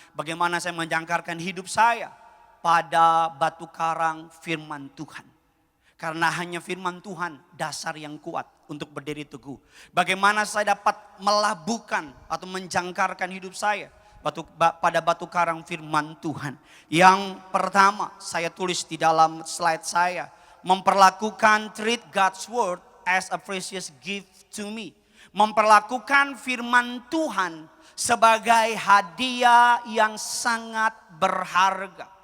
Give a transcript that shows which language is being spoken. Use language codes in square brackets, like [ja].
[id] Bagaimana saya menjangkarkan hidup saya pada batu karang firman Tuhan. Karena hanya firman Tuhan dasar yang kuat untuk berdiri teguh. Bagaimana saya dapat melabuhkan atau menjangkarkan hidup saya pada batu karang firman Tuhan. Yang pertama saya tulis di dalam slide saya. Memperlakukan [en] treat God's word as a precious gift to me. [id] Memperlakukan firman Tuhan sebagai hadiah yang sangat berharga.